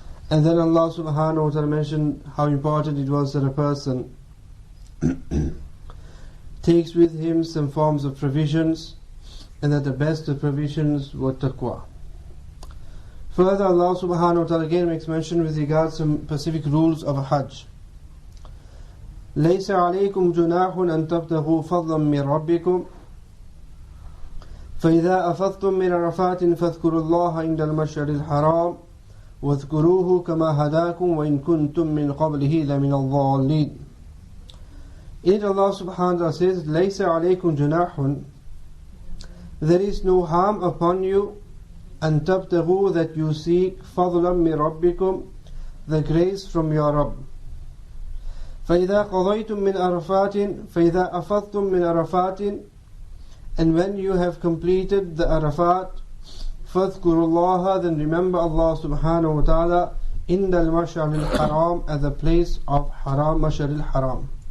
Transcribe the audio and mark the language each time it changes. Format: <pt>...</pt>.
<en>And then Allah subhanahu wa ta'ala mentioned how important it was that a person takes with him some forms of provisions, and that the best of provisions were taqwa. Further, Allah subhanahu wa ta'ala again makes mention with regard to some specific rules of Hajj.</en> <ar>ليس عليكم جناح أن تبتغوا فضلا من ربكم فإذا أفضتم من عرفات فاذكروا الله عند المشعر الحرام واذكروه كما هداكم وإن كنتم من قبله لمن الضالين.</ar> <en>In it Allah subhanahu wa ta'ala says,</en> <ar>ليس عليكم جناح,</ar> <en>there is no harm upon you,</en> <ar>أن تبتغوا,</ar> <en>that you seek</en> <ar>فضلا من ربكم,</ar> <en>the grace from your Rabb.</en> <ar>فإذا قضيتم من عرفات</ar> <en>فإذا أفضتم من عرفات, and when you have completed the Arafat,</en> <ar>فاذكروا الله,</ar> <en>then remember Allah subhanahu wa ta'ala</en> <ar>عند المشعر الحرام,</ar> <en>at the place of Haram, Mash'ar al-Haram.</en>